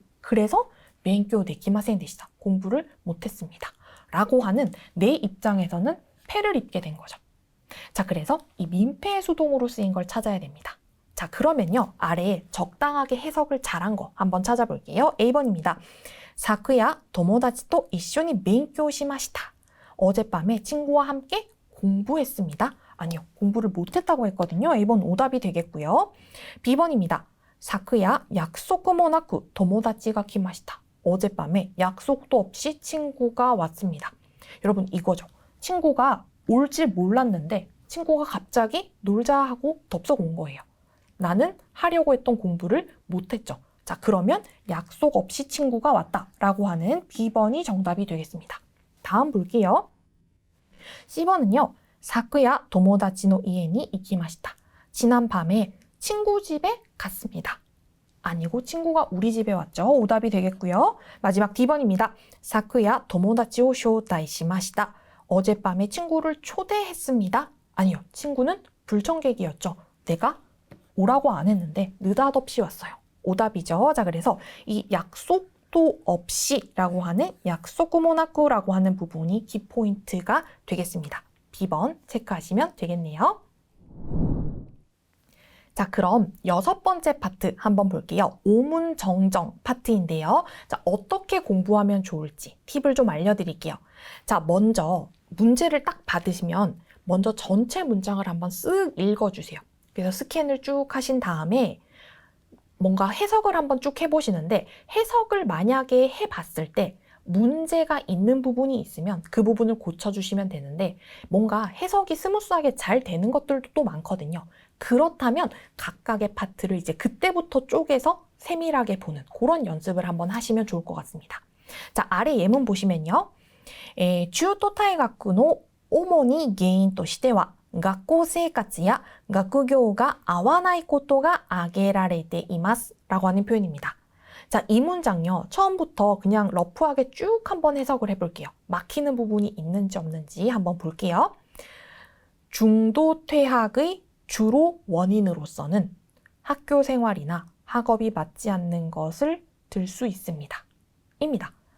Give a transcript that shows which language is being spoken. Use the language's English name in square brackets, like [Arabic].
[Korean] 그래서 [Japanese] 멘교 데키마센 데시다. [Korean] 공부를 못했습니다. 라고 하는 내 입장에서는 패를 입게 된 거죠. 자, 그래서 이 민폐 수동으로 쓰인 걸 찾아야 됩니다. 자, 그러면요. 아래에 적당하게 해석을 잘한 거 한번 찾아볼게요. A번입니다. [Japanese] 昨夜友達と一緒に勉強しました. [Korean] 어젯밤에 친구와 함께 공부했습니다. 아니요. 공부를 못했다고 했거든요. A번 오답이 되겠고요. B번입니다. [Japanese] 昨夜約束もなく友達が来ました. [Korean] 어젯밤에 약속도 없이 친구가 왔습니다. 여러분 이거죠. 친구가 올 줄 몰랐는데 친구가 갑자기 놀자 하고 덥석 온 거예요. 나는 하려고 했던 공부를 못했죠. 자, 그러면 약속 없이 친구가 왔다라고 하는 B번이 정답이 되겠습니다. 다음 볼게요. C번은요. [Japanese] 昨夜友達の家に行きました. [Korean] 지난 밤에 친구 집에 갔습니다. 아니고 친구가 우리 집에 왔죠. 오답이 되겠고요. 마지막 D번입니다. [Japanese] 昨夜友達を招待しました. [Korean] 어젯밤에 친구를 초대했습니다. 아니요. 친구는 불청객이었죠. 내가 오라고 안 했는데 느닷없이 왔어요. 오답이죠. 자, 그래서 이 약속도 없이 라고 하는 약속구모나쿠라고 하는 부분이 키포인트가 되겠습니다. B번 체크하시면 되겠네요. 자, 그럼 6번째 파트 한번 볼게요. 오문정정 파트인데요. 자, 어떻게 공부하면 좋을지 팁을 좀 알려드릴게요. 자, 먼저 문제를 딱 받으시면 먼저 전체 문장을 한번 쓱 읽어주세요. 그래서 스캔을 쭉 하신 다음에 뭔가 해석을 한번 쭉 해보시는데 해석을 만약에 해봤을 때 문제가 있는 부분이 있으면 그 부분을 고쳐주시면 되는데 뭔가 해석이 스무스하게 잘 되는 것들도 또 많거든요. 그렇다면 각각의 파트를 이제 그때부터 쪼개서 세밀하게 보는 그런 연습을 한번 하시면 좋을 것 같습니다. 자, 아래 예문 보시면요. 중도 [Japanese] 大学の主に原因としては学校生活や学業が合わないことが挙げられています [Korean] 라고 하는 표현입니다. 자, 이 문장요. 처음부터 그냥 러프하게 쭉 한번 해석을 해볼게요. 막히는 부분이 있는지 없는지 한번 볼게요. 중도 퇴학의 주로 원인으로서는 학교 생활이나 학업이 맞지 않는 것을 들 수 있습니다. 입니다.